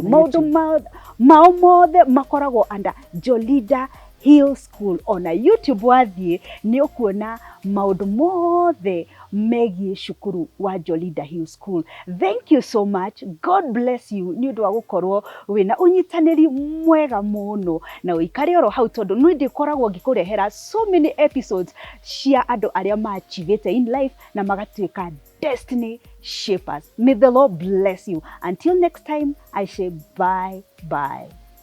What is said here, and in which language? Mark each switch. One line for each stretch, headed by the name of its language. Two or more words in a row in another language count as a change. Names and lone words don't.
Kikuyu: Maũndũ mao mothe makoragwo under Jolida Hill School. Ona YouTube wathiĩ nĩ ũkuona maũndũ mothe megiĩ cukuru wa Jolida Hill School.
English: Thank you so much. God bless you.
Kikuyu: Nĩ ũndũ wa gũkorwo wĩna ũnyitanĩri mwega mũno na ũikare oro hau tondũ nĩ ndĩkoragwo ngĩkũrehera
English: so many episodes
Kikuyu: cia andũ arĩa maachivĩte
English: in life
Kikuyu: na magatuĩka
English: destiny shapers. May the Lord bless you. Until next time, I say bye.